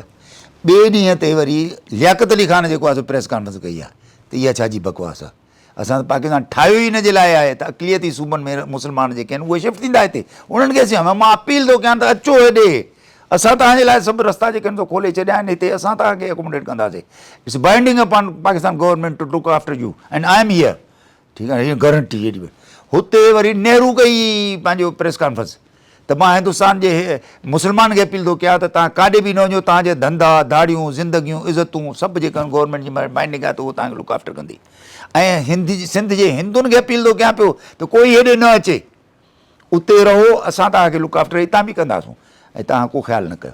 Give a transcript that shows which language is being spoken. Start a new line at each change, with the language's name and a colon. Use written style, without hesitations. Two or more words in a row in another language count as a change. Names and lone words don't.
Sindhi: ॿिए ॾींहं ते वरी लियाकत अली ख़ान जेको आहे
English: press conference
Sindhi: कई आहे त इहा छाजी बकवास आहे, असां त पाकिस्तान ठाहियो ई हिन जे लाइ आहे त अक़लियती सूबनि में मुस्लमान जेके आहिनि उहे शिफ्ट थींदा हिते, उन्हनि खे असां मां अपील थो कयां त अचो हेॾे, असां तव्हांजे लाइ सभु रस्ता जेके आहिनि खोले छॾिया आहिनि, हिते असां तव्हांखे अकोमोडेट कंदासीं,
English: It's binding upon Pakistan government to look after you and I am here,
Sindhi: ठीकु आहे, हीअ गारंटी हेॾी। हुते वरी नेहरू कई पंहिंजो
English: press conference
Sindhi: त मां हिंदुस्तान जे मुस्लमान खे अपील थो कयां त तव्हां काॾे बि न वञो, तव्हांजे धंधा दाड़ियूं ज़िंदगियूं इज़तूं सभु जेका गवर्नमेंट जी बाइंडिंग आहे त उहो तव्हांखे
English: look after
Sindhi: कंदी। ऐं सिंध जे हिंदुनि खे अपील थो कयां पियो त कोई हेॾे न अचे, उते रहो, असां तव्हांखे
English: look after
Sindhi: हितां बि कंदासूं ऐं तव्हां को ख़्यालु न कयो।